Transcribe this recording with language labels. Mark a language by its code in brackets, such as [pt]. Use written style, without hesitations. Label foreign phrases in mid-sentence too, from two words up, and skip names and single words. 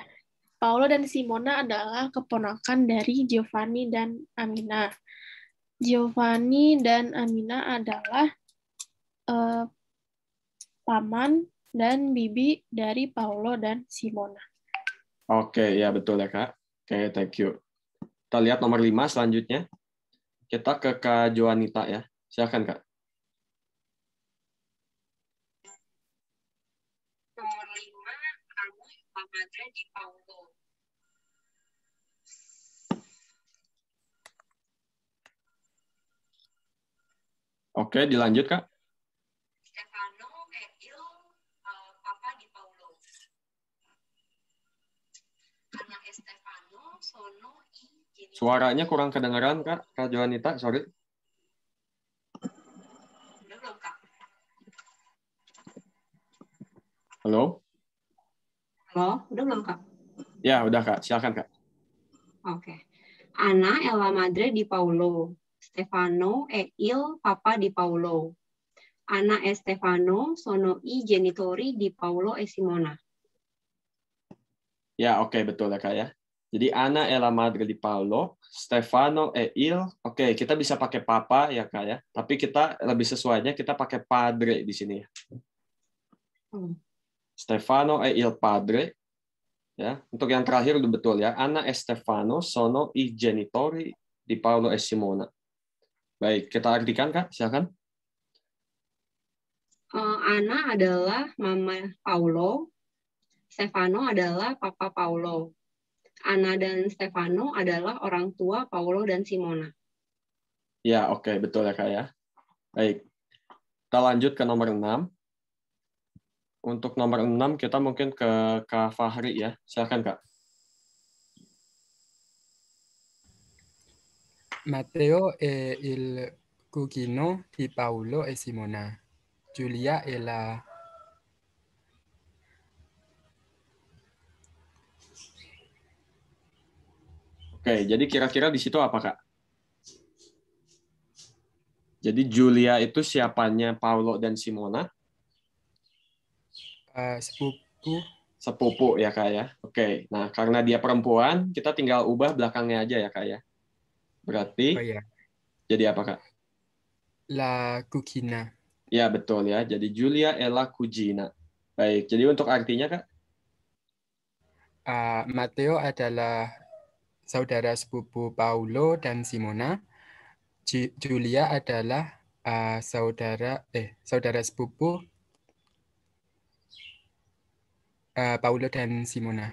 [id] Paolo dan Simona adalah keponakan dari Giovanni dan Amina. Giovanni dan Amina adalah eh, paman dan bibi dari Paolo dan Simona. Oke, ya betul ya Kak. Oke, [en] thank you. [id] Kita lihat nomor 5 selanjutnya. Kita ke Kak Joanita ya. Silakan Kak. [it] Nomor 5, Ana La Madre di Paulo. [id] Oke, dilanjut Kak. [it] Stefano e il Papa di Paulo. Ana Stefano sono i genitori. [id] Suaranya kurang kedengaran Kak, Kak Joanita, sorry. Udah belum, Kak? Halo? Halo, udah belum, Kak? Ya, udah Kak. Silakan Kak. [it] Oke. Ana e la madre di Paulo. Stefano e il Papa di Paulo. Ana e Stefano sono i genitori di Paulo e Simona. [id] Ya, oke, betul ya Kak ya. [it] Jadi Ana e la madre di Paolo, Stefano e il. [id] Oke, kita bisa pakai papa ya Kak ya. Tapi kita lebih sesuainya kita pakai padre di sini ya. [it] Stefano e il padre. [id] Ya, untuk yang terakhir udah betul ya. [it] Ana e Stefano sono i genitori di Paolo e Simona. [id] Baik, kita artikan Kak, silakan. Ana adalah mama Paulo. Stefano adalah papa Paulo. Ana dan Stefano adalah orang tua Paulo dan Simona. Ya, oke, betul ya Kak ya. Baik. Kita lanjut ke nomor 6. Untuk nomor 6 kita mungkin ke Kak Fahri ya. Silakan Kak. [it] Matteo è il cugino di Paolo e Simona. Giulia è la [id] Oke, jadi kira-kira di situ apa Kak? Jadi Julia itu siapanya Paulo dan Simona? sepupu. Sepupu ya Kak ya. Oke, nah karena dia perempuan, kita tinggal ubah belakangnya aja ya Kak ya. Berarti Oh ya, jadi apa Kak? [it] la cugina. [id] Ya betul ya, jadi Julia [it] Ella Cugina. [id] Baik, jadi untuk artinya Kak? Matteo adalah saudara sepupu Paulo dan Simona. Julia adalah saudara sepupu Paulo dan Simona.